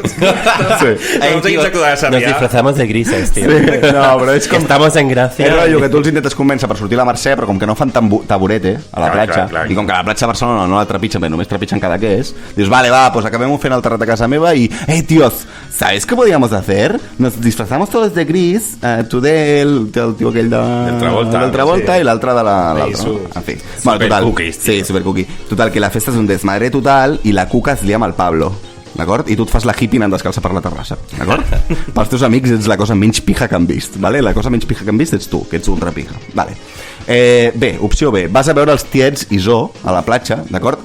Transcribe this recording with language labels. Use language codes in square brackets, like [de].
[es] Nos disfrazamos de grises, tío. [ca] Sí, no, però és com... [es] Estamos en Gràcia. [ca] És rotllo que tu els intentes convèncer per sortir a la Mercè, però com que no fan taburete a la platja, i com que la platja de Barcelona no la trepitgen, però només trepitgen cada que és, dius, vale, va, pues acabem fent el terrat a casa meva i, tíos, [es] ¿sabes qué podríamos hacer? Nos disfrazamos todos de gris, [ca] tu del tio aquell del Travolta [es] sí. [ca] I l'altre de l'altre. En fi. Bueno, total, sí, supercookie. Total, que la festa és un desmadre total i la cuca es lia amb el Pablo. D'acord? I tu et fas la hippie anant descalça per la terrassa, d'acord? Pels teus amics ets la cosa menys pija que han vist, vale? La cosa menys pija que han vist ets tu, que ets ultra pija, vale? Bé, opció B, vas a veure els tiets i Zo a la platja, d'acord?